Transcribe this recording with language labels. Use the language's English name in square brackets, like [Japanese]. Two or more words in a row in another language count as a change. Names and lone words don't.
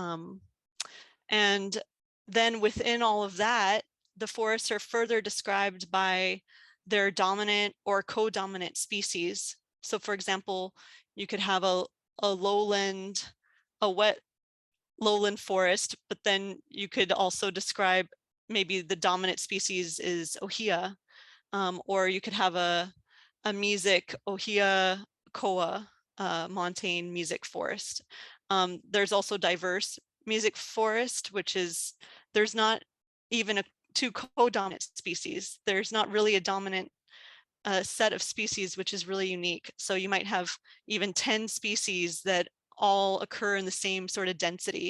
[English] And then within all of that, the forests are further described by their dominant or co-dominant species. So for example, you could have a wet lowland forest, but then you could also describe maybe the dominant species is ʻŌhiʻa, or you could have a mesic ʻŌhiʻa koa montane mesic forest. There's also diverse mesic forest, which is, there's not even two co-dominant species. There's not really a dominant set of species, which is really unique. So you might have even 10 species that all occur in the same sort of density.